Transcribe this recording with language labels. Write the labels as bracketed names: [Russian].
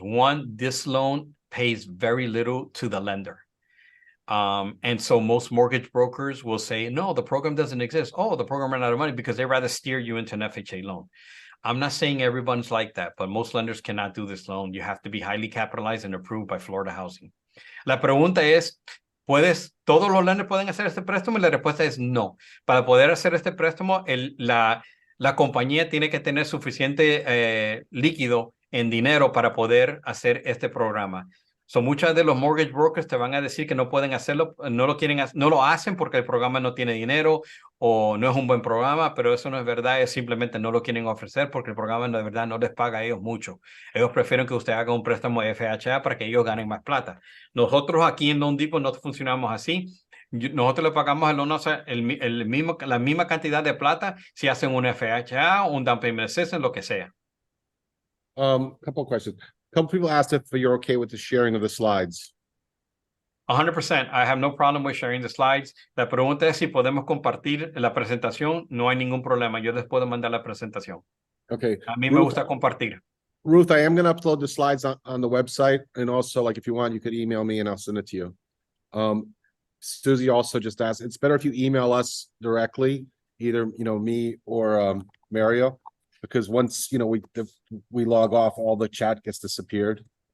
[English] One, this loan pays very little to the lender. And so most mortgage brokers will say, no, the program doesn't exist. Oh, the program ran out of money, because they rather steer you into an FHA loan. I'm not saying everyone's like that, but most lenders cannot do this loan. You have to be highly capitalized and approved by Florida Housing. [Spanish] La pregunta es, ¿todos los lenders pueden hacer este préstamo? Y la respuesta es no. Para poder hacer este préstamo, la compañía tiene que tener suficiente líquido en dinero para poder hacer este programa. So, muchas de los mortgage brokers te van a decir que no pueden hacerlo, no lo hacen porque el programa no tiene dinero o no es un buen programa, pero eso no es verdad, es simplemente no lo quieren ofrecer porque el programa de verdad no les paga a ellos mucho. Ellos prefieren que usted haga un préstamo de FHA para que ellos ganen más plata. Nosotros aquí en Loan Depot no funcionamos así. Nosotros le pagamos la misma cantidad de plata si hacen un FHA, un down payment assistance, lo que sea. [English] Couple of questions. A couple people asked if you're okay with the sharing of the slides. 100%. I have no problem with sharing the slides. [Spanish] La pregunta es si podemos compartir la presentación. No hay ningún problema. Yo les puedo mandar la presentación. Okay. A mí me gusta compartir. [English] Ruth, I am going to upload the slides on the website. And also, like, if you want, you could email me and I'll send it to you. Susie also just asked, it's better if you email us directly, either, me or Mario, because once, we log off, all the chat gets disappeared.